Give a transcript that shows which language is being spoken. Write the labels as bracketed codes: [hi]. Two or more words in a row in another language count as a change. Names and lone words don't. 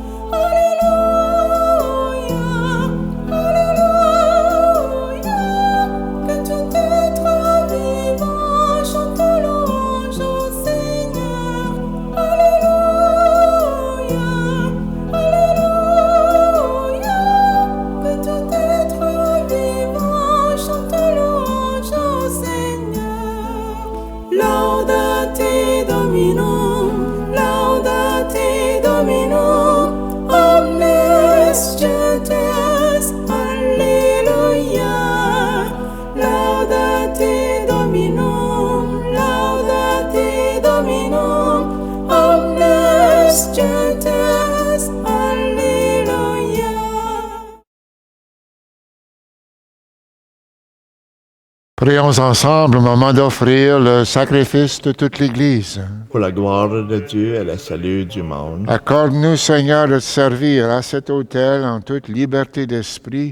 [fr] Alléluia, Alléluia, que tout être vivant chante louange au Seigneur. Alléluia, Alléluia, que tout être vivant chante louange au Seigneur. [la] Laudate Dominum, laudate Dominum, omnes gentes, Alléluia. Laudate Dominum, laudate Dominum, omnes gentes, Alléluia. [fr] Prions ensemble au moment d'offrir le sacrifice de toute l'Église. Pour la gloire de Dieu et le salut du monde. Accorde-nous, Seigneur, de te servir à cet autel en toute liberté d'esprit.